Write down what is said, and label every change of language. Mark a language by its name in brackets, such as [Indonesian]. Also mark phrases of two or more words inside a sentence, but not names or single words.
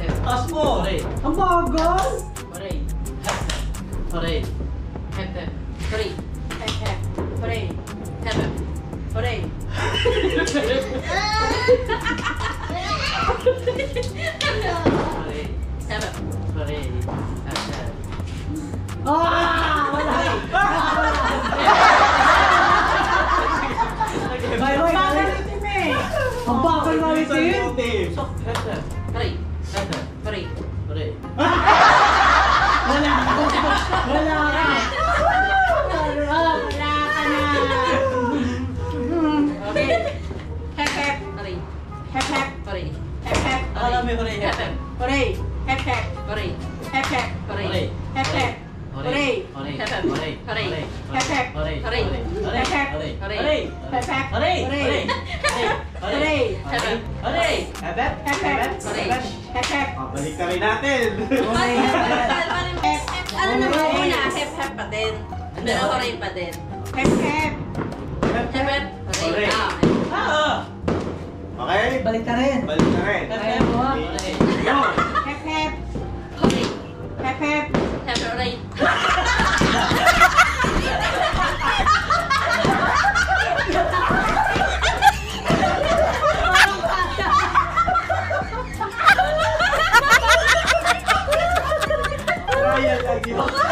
[Filipino] Lakas mo! Ang bagal! [English] Hooray. Hooray. Hep hep. Hooray. Hep hep. Hooray. Hep hep. Hooray. Hooray. Hep hep. Hooray. Hep hep. [Filipino] Ah! Wala! [English] Bye bye! [Filipino] Ang bagal na ulitin! [English] So, hep hep. Hooray. Hep hep. Hooray. Hooray. [Filipino] Wala ka! Wala ka! Wala ka na. [English] Okay. Hep hep. Hooray. Hep hep. Hooray. Hep hep. [Filipino] Akala mo hooray. [English] Hep hep. Hooray. Hep hep. Hooray. Hep hep. Hooray. Hep hep. Hooray. Hooray. Hep hep. Hooray. Hooray. Hooray. Hep hep. Hooray. Hooray. Hooray. Hep hep. Hooray. Hooray. Hep hep. Hooray. Hooray. Hooray. Hep hep. Hooray. Hep hep. Hep hep. Hooray. Hep hep. [Filipino] Balik ka rin natin. Ano naman una? [English] Hep hep [Filipino] pa din. Pero hooray pa din. [English] Hep hep. Hep hep. Hooray. Ah. Okay? [Filipino] Balik ka rin! Balik ka rin. [English] Hep hep. Okay. Hooray. Go! Hep hep. Hooray. Hep hep. Hep hooray. [Filipino] Trial lagi mo.